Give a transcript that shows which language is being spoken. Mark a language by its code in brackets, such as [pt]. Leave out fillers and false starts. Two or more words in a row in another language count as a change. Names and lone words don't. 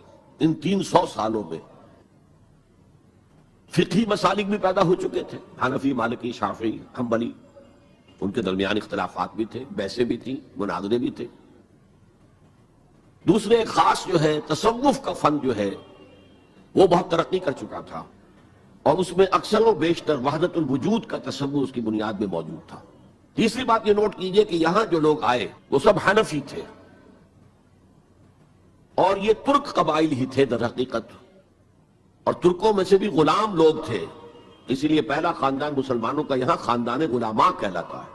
[ur] ان 300 سالوں میں فقہی مسالک بھی پیدا ہو چکے تھے، حنفی، مالکی، شافعی، حنبلی. ان کے درمیان اختلافات بھی تھے، بحثیں بھی تھیں، مناظرے بھی تھے. دوسرے ایک خاص جو ہے تصوف کا فن جو ہے وہ بہت ترقی کر چکا تھا، اور اس میں اکثر و بیشتر وحدت الوجود کا تصور اس کی بنیاد میں موجود تھا. تیسری بات یہ نوٹ کیجئے کہ یہاں جو لوگ آئے وہ سب حنفی تھے، اور یہ ترک قبائل ہی تھے در حقیقت، اور ترکوں میں سے بھی غلام لوگ تھے. اسی لیے پہلا خاندان مسلمانوں کا یہاں خاندان غلاماں کہلاتا ہے.